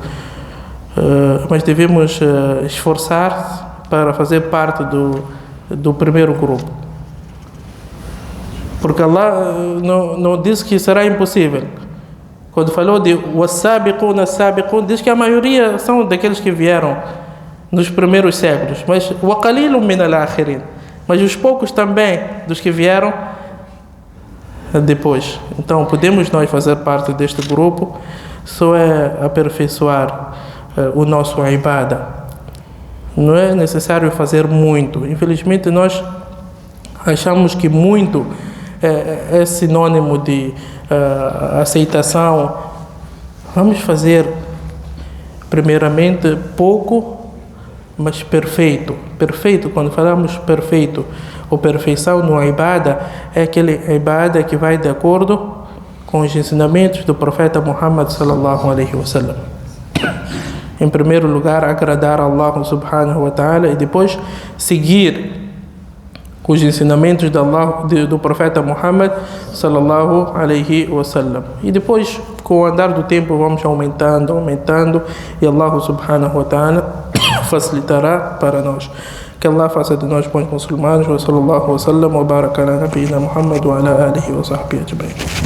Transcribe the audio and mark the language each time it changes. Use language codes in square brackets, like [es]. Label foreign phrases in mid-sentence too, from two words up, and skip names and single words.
[pt] Mas devemos esforçar para fazer parte do primeiro grupo. Porque Allah não disse que será impossível. Quando falou de [ar] والسابقون السابقون, [pt] diz que a maioria são daqueles que vieram nos primeiros séculos. [ar] Mas وقليل من الآخرين. [pt] Mas os poucos também dos que vieram depois. Então podemos nós fazer parte deste grupo, só é aperfeiçoar o nosso ibadah. Não é necessário fazer muito. Infelizmente nós achamos que muito é sinônimo de aceitação. Vamos fazer primeiramente pouco, mas perfeito. Perfeito, quando falamos perfeito ou perfeição no ibadah, é aquele ibadah que vai de acordo com os ensinamentos do profeta Muhammad [ar] صلى الله عليه وسلم. [pt] Em primeiro lugar, agradar a Allah [ar] سبحانه وتعالى [pt] e depois seguir os ensinamentos de Allah, do profeta Muhammad [ar] صلى الله عليه وسلم. [pt] E depois, com o andar do tempo, vamos aumentando e Allah [ar] سبحانه وتعالى [pt] facilitará para nós. Que Allah faça de nós bons muçulmanos. [ar] وصلى الله وسلم وبارك على نبينا محمد وعلى آله وصحبه أجمعين.